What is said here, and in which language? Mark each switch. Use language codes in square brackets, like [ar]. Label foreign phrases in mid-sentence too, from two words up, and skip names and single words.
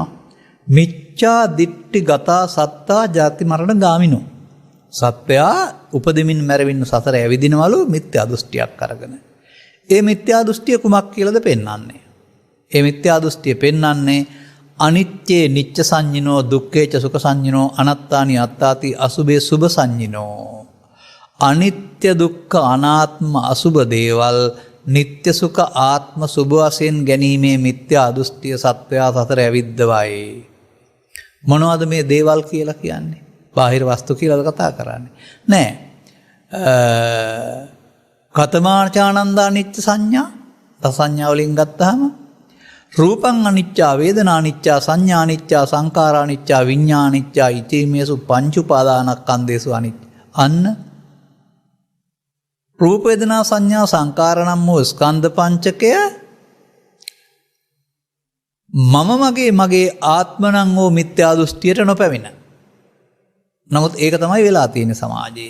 [pi] මිච්ඡා දිට්ඨි ගතා සත්තා ජාති මරණ ගාමිනෝ. [si] සත්‍යයා උපදෙමින් මැරෙමින් සසර ඇවිදිනවලු මිත්‍යා දෘෂ්ටියක් අරගෙන. ඒ මිත්‍යා දෘෂ්ටිය කුමක් කියලාද පෙන්වන්නේ? ඒ මිත්‍යා දෘෂ්ටිය පෙන්වන්නේ [pi] අනිත්‍යේ නිච්ච සංඤිනෝ, දුක්ඛේච සුඛ සංඤිනෝ, අනත්තානි අත්තාති අසුභේ සුභ සංඤිනෝ. [si] අනිත්‍ය දුක්ඛ අනාත්ම අසුභ දේවල් නිත්‍ය සුඛ ආත්ම සුභ වශයෙන් ගැනීමේ මිත්‍යා දෘෂ්ටිය සත්‍යයා සසර ඇවිද්දවයි. මොනවද මේ දේවල් කියලා කියන්නේ? බාහිර වස්තු කියලාද කතා කරන්නේ? නෑ. [pi] කතමාචානන්ද [si] අනිත්‍ය සංඥා සංඥා වලින් ගත්තාම [pi] රූපං අනිච්චා, වේදනා අනිච්චා, සංඥා අනිච්චා, සංඛාරා අනිච්චා, විඤ්ඤාණ අනිච්චා, ඉතිමේසු පංච උපාදානස්කන්ධේසු අනිච්ච. [si] අන්න රූප වේදනා සංඥා සංඛාර නම් වූ ස්කන්ධ පංචකය මගේ ආත්ම නම් වූ මිත්‍යා දෘෂ්ටියට නොපැමිණ. නමුත් ඒක තමයි වෙලා තියෙන්නේ සමාජයේ.